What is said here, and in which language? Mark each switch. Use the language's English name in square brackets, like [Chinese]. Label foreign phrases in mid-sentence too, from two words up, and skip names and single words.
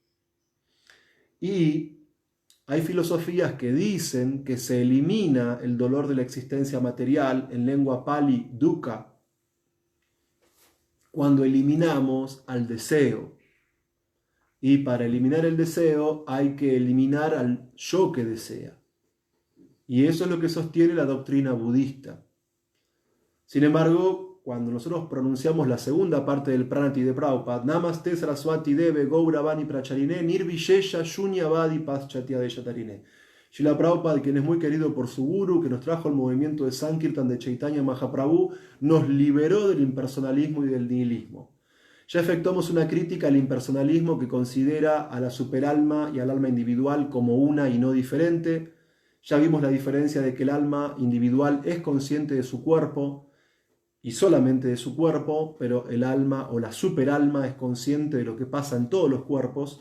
[Spanish] Y hay filosofías que dicen que se elimina el dolor de la existencia material, en lengua pali, dukkha, cuando eliminamos al deseo. Y para eliminar el deseo hay que eliminar al yo que desea. Y eso es lo que sostiene la doctrina budista. Sin embargo, cuando nosotros pronunciamos la segunda parte del Pranati de Prabhupada, [Sanskrit] नमस्ते सारस्वते देवे गौरवाणी प्रचारिणे निर्विशेष शून्यवादि पाश्चात्य देशतारिणे. [Spanish] Srila Prabhupada, quien es muy querido por su guru, que nos trajo el movimiento de Sankirtan de Chaitanya Mahaprabhu, nos liberó del impersonalismo y del nihilismo. Ya efectuamos una crítica al impersonalismo que considera a la superalma y al alma individual como una y no diferente. Ya vimos la diferencia de que el alma individual es consciente de su cuerpo y solamente de su cuerpo, pero el alma o la superalma es consciente de lo que pasa en todos los cuerpos.